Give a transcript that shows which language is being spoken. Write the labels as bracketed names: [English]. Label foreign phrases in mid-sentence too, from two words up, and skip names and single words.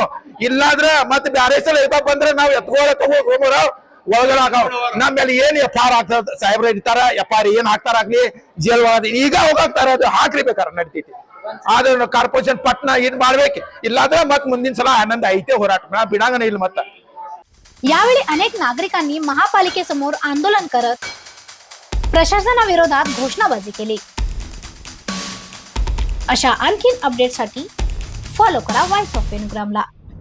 [Kannada] ಇಲ್ಲಾದ್ರ ಮತ್ ಬ್ಯಾರೆ ಸಲ ಬಂದ್ರೆ ನಾವ್ ಹೋಗೋರ ಒಳಗಡೆ ಹಾಕವ್. ನಮ್ ಮೇಲೆ ಏನ್ FR ಆಗ್ತದ ಸಾಹೇಬ್ರ ಇರ್ತಾರ FR ಏನ್ ಹಾಕ್ತಾರಾಗ್ಲಿ ಜೈಲ್ ಒಳಗ ಈಗ ಹೋಗಾಕ್ತಾರ ಅದು ಹಾಕ್ರಿ ಬೇಕಾರ ನಡಿತೈತಿ. ಆದ್ರೆ ಕಾರ್ಪೊರೇಷನ್ ಪಟ್ನ ಇದ್ ಮಾಡ್ಬೇಕು. ಇಲ್ಲಾದ್ರೆ ಮತ್ ಮುಂದಿನ ಸಲ ಆನಂದ ಐತೆ ಹೋರಾಟ ಬಿಡಂಗನ ಇಲ್ಲ ಮತ್ತ. [Marathi] यावेळी अनेक नागरिकांनी महापालिकेसमोर आंदोलन करत प्रशासनाविरोधात घोषणाबाजी केली. अशा आणखीन अपडेटसाठी फॉलो करा व्हॉइस ऑफ वेणुग्रामला.